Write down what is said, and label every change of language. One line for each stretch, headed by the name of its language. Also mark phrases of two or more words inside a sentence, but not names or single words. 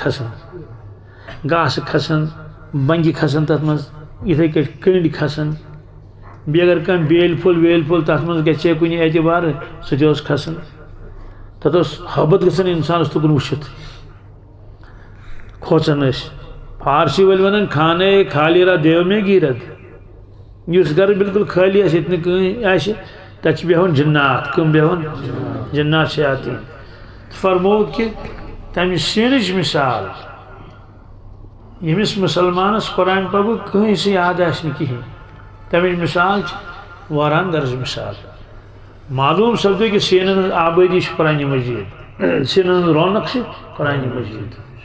Kashmiri: گاسہٕ کھسان بنگہِ کھسان تتھ منٛز یِتھٕے کٔٹھۍ کنڈۍ کھسان بیٚیہِ اگر کانٛہہ بیل پھوٚل تتھ منٛز گژھِ ہے کُنہِ اعتبار سُہ تہِ اوس کھسان تتھ اوس حٲبت گژھان انسانس تُکُن وٕچھِتھ کھوژان ٲسۍ فارسی وٲلۍ ونان
Persian: خانے خالی را دیو میں گیرد
Kashmiri: یُس گھر بالکل خالی آسہِ ییٚتہِ نہٕ کٕہٕنۍ آسہِ تتہِ چھِ بیٚہوان جنات کٕم بیٚہوان جنات شیاطیٖن فرمو کہ تمہِ سیٖنٕچ مثال ییٚمِس مسلمانس قرآن پاکُک کٕہٕنۍ سُہ یاد آسہِ نہٕ کِہیٖنۍ تمِچ مثال چھِ واران گرٕچ مثال معلوم سپدو کہ سیٖنن ہٕنٛز آبٲدی چھِ قرآنہِ مجیٖد سیٖنن ہٕنٛز رونق چھِ قرآنہِ مجیٖد